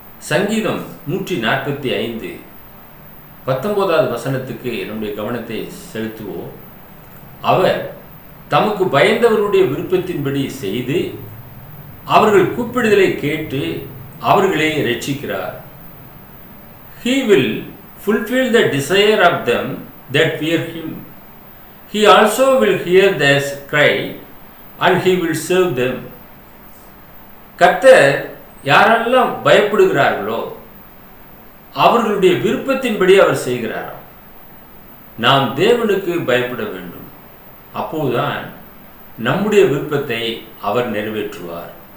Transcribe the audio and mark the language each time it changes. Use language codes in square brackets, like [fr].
[ta] சங்கீதம் 145 19வது வசனத்துக்கு நம்முடைய கவனத்தை செலுத்துவோம். அவர் தமக்கு பயந்தவர்களுடைய விருப்பத்தின்படி செய்து அவர்கள் கூப்பிடுதலை கேட்டு அவர்களை இரட்சிக்கிறார். [en] He will fulfill the desire of them that fear him. He also will hear their cry and he will serve them. [ta] கர்த்தர் யாரெல்லாம் பயப்படுகிறார்களோ அவர்களுடைய விருப்பத்தின்படி அவர் செய்கிறாராம். நாம் தேவனுக்கு பயப்பட வேண்டும். அப்போதுதான் நம்முடைய விருப்பத்தை அவர் நிறைவேற்றுவார்.